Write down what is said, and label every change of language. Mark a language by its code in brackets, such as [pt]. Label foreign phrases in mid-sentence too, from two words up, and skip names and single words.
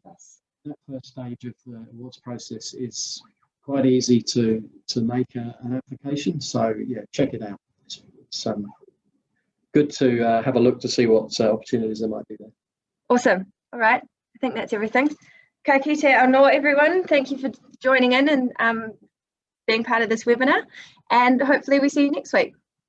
[en] that first stage of the awards process is quite easy to make an application. So yeah, check it out. It's good to have a look to see what opportunities there might be there. Awesome. All right. I think that's everything. [mi] Ka kite anō, [en] everyone. Thank you for joining in and being part of this webinar. And hopefully we see you next week.